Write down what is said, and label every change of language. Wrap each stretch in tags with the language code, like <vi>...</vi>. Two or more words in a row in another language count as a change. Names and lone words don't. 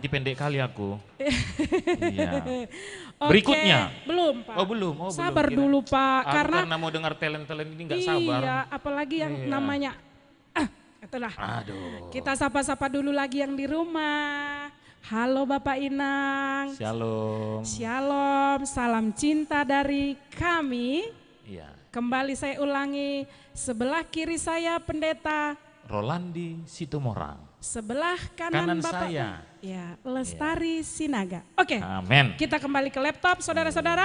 <id>nanti pendek kali aku. Iya. Oke, Berikutnya. Belum, Pak. Oh belum, oh Sabar belum. dulu, Pak. Aku karena mau dengar talent-talent ini nggak sabar. Iya, apalagi yang Iya. namanya itulah. Aduh. Kita sapa-sapa dulu lagi yang di rumah. Halo Bapak Inang. Shalom. Shalom, salam cinta dari kami. Iya. Kembali saya ulangi, sebelah kiri saya Pendeta Rolandi Situmorang. Sebelah kanan Bapak saya. Ya, Lestari Sinaga. Oke. Amin. Kita kembali ke laptop saudara-saudara.</id>